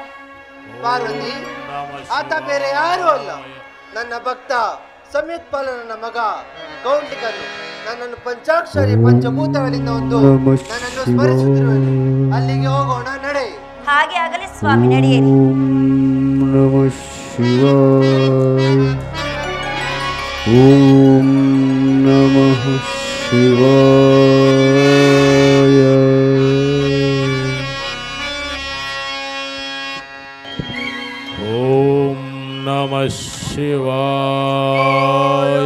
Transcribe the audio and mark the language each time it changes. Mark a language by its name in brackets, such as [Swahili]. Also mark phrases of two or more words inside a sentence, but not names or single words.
[Kannada] ಪಾರ್ವತಿ, ಆತ ಬೇರೆ ಯಾರೂ ಅಲ್ಲ, ನನ್ನ ಭಕ್ತ ಸಂಯುತ್ಪಲ ನನ್ನ ಮಗ ಕೌಂಟಿಕನು. ನನ್ನನ್ನು ಪಂಚಾಕ್ಷರಿ ಪಂಚಭೂತಗಳಿಂದ ಒಂದು ನನ್ನನ್ನು ಸ್ಮರಿಸುತ್ತಿರುವನು. ಅಲ್ಲಿಗೆ ಹೋಗೋಣ, ನಡೆ. ಹಾಗೆ ಆಗಲಿ ಸ್ವಾಮಿ, ನಡೆಯಿರಿ. [Sanskrit] ನಮಃ ಶಿವಾಯ. ಓಂ ನಮಃ ಶಿವಾಯ. ಓಂ ನಮಃ ಶಿವಾಯ.